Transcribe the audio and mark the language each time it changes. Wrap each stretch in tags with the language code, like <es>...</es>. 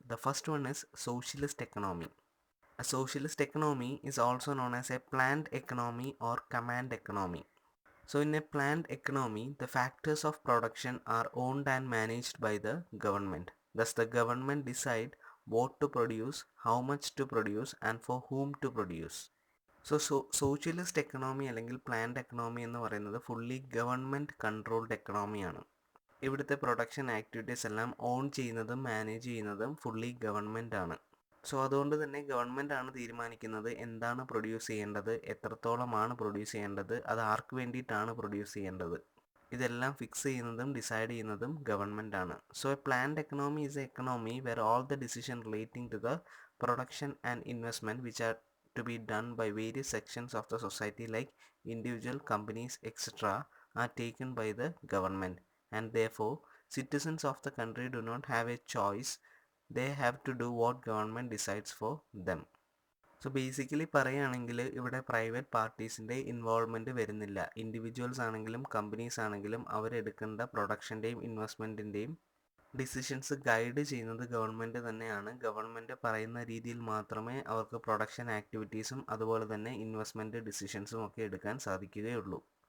<en>The first one is socialist economy. A socialist economy is also known as a planned economy or command economy. So in a planned economy, the factors of production are owned and managed by the government. Thus the government decide what to produce, how much to produce and for whom to produce.</en> <ml>So socialist economy അല്ലെങ്കിൽ planned economy എന്ന് പറയുന്നത് fully government controlled എക്കണോമിയാണ്. ഇവിടുത്തെ production activities എല്ലാം on ചെയ്യുന്നതും manage ചെയ്യുന്നതും fully government ആണ്. So അതുകൊണ്ട് തന്നെ ഗവൺമെൻറ് ആണ് തീരുമാനിക്കുന്നത് എന്താണ് പ്രൊഡ്യൂസ് ചെയ്യേണ്ടത്, എത്രത്തോളമാണ് പ്രൊഡ്യൂസ് ചെയ്യേണ്ടത്, അത് ആർക്ക് വേണ്ടിയിട്ടാണ് പ്രൊഡ്യൂസ് ചെയ്യേണ്ടത്. ഇതെല്ലാം ഫിക്സ് ചെയ്യുന്നതും ഡിസൈഡ് ചെയ്യുന്നതും ഗവൺമെൻറ് ആണ്.</ml> <en>So a planned economy is a economy where all the decision relating to the production and investment which are to be done by various sections of the society like individual companies etc. are taken by the government, and therefore citizens of the country do not have a choice. They have to do what government decides for them.</en> <ml>So basically പറയുകയാണെങ്കിൽ ഇവിടെ private പാർട്ടീസിൻ്റെ involvement വരുന്നില്ല. Individuals ആണെങ്കിലും companies ആണെങ്കിലും അവരെടുക്കേണ്ട പ്രൊഡക്ഷൻ്റെയും ഇൻവെസ്റ്റ്മെൻറ്റിൻ്റെയും decisions guide ചെയ്യുന്നത് government തന്നെയാണ്. Government പറയുന്ന രീതിയിൽ മാത്രമേ അവർക്ക് പ്രൊഡക്ഷൻ ആക്ടിവിറ്റീസും അതുപോലെ തന്നെ ഇൻവെസ്റ്റ്മെൻറ്റ് ഡിസിഷൻസും ഒക്കെ എടുക്കാൻ സാധിക്കുകയുള്ളൂ.</ml>